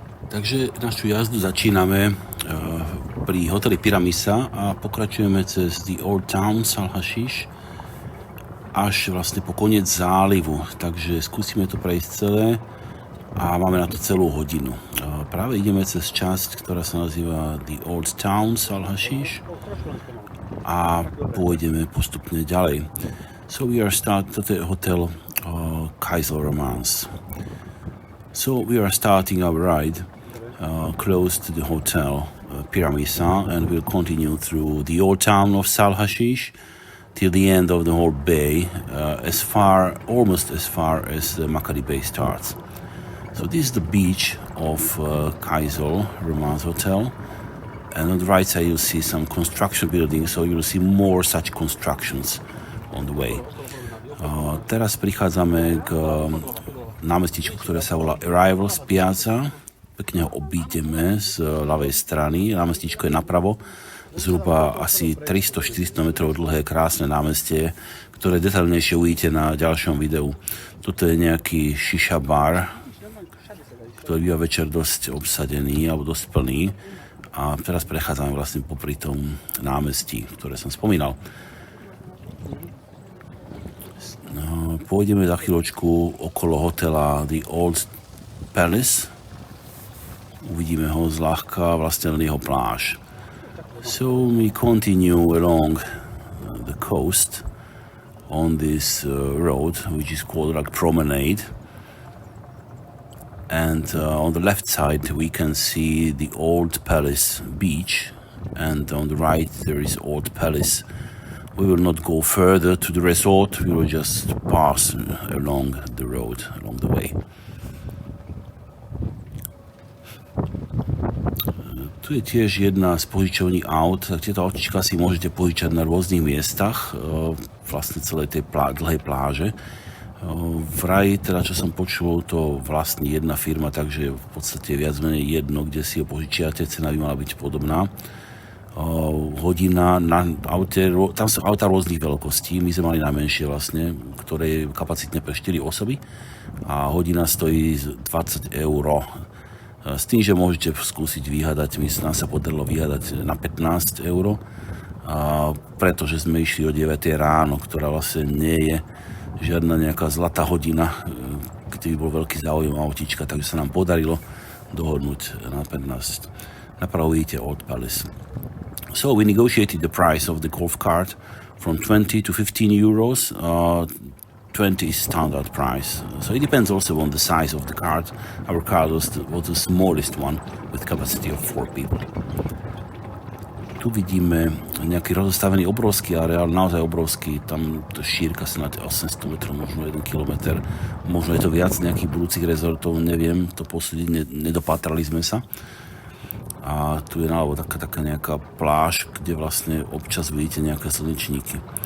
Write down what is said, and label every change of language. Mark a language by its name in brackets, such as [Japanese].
[Slovak] Takže našu jazdu začíname pri hoteli Piazza a pokračujeme cez The Old Town SAHL HASHEESH až vlastne po koniec zálivu. Takže skúsime to prejsť celé a máme na to celú hodinu. Práve ideme cez časť, ktorá sa nazýva The Old Town SAHL HASHEESH a pôjdeme postupne ďalej. [English] So we are [Slovak] toto je hotel Kaiser Romance. [English] So we are starting our ride close to the hotel Piazza, and we'll continue through the old town of SAHL HASHEESH till the end of the whole bay, almost as far as the Makadi Bay starts. So this is the beach of Kaiser Romance Hotel, and on the right side you'll see some construction buildings, so you'll see more such constructions on the way. [Slovak] Teraz prichádzame k námestičku, ktoré sa volá Arrivals Piazza. Pekne ho obídeme z ľavej strany. Námestičko je napravo. Zhruba asi 300-400 metrov dlhé, krásne námestie, ktoré detailnejšie uvidíte na ďalšom videu. Toto je nejaký šiša bar, ktorý býva večer dosť obsadený alebo dosť plný. A teraz prechádzame vlastne popri tom námestí, ktoré som spomínal. Pôjdeme za chvíľočku okolo hotela The Old Palace. Uvidíme ho zľahka, vlastne len jeho pláž. [English] So we continue along the coast on this road, which is called like Promenade. And on the left side we can see the Old Palace beach, and on the right there is Old Palace. We will not go further to the resort, we will just pass along the road, along the way. [Slovak] Tu je tiež jedna z požičovní aut, tak tieto autička si môžete požičať na rôznych miestach, vlastne celej tej dlhej pláže. Vraj, teda čo som počul, to vlastní jedna firma, takže v podstate viac menej jedno, kde si ho požičiate, cena by mala byť podobná. Hodina na aute, tam sú auta rôznych veľkostí, my sme mali najmenšie vlastne, ktoré je kapacitné pre 4 osoby a hodina stojí 20 €. S tým, že môžete skúsiť vyhadať, nám sa podarilo vyhadať na 15 €, pretože sme išli o 9 ráno, ktorá vlastne nie je žiadna nejaká zlatá hodina, kde by bol veľký záujem autička, takže sa nám podarilo dohodnúť na 15. Napravo vidíte Old Palace. [English] So we negotiated the price of the golf cart from 20 to 15 euros. 20 is standard price. So it depends also on the size of the cart. Our cart was the smallest one with capacity of 4 people. [Slovak] Tu vidíme nejaký rozostavený obrovský areál, naozaj obrovský, tam šírka sa na 800 metrov, možno 1 kilometr, možno je to viac nejakých budúcich rezortov, neviem, to posúdiť, nedopatrali sme sa. A tu je naľavo taká nejaká pláž, kde vlastne občas vidíte nejaké slnečníky.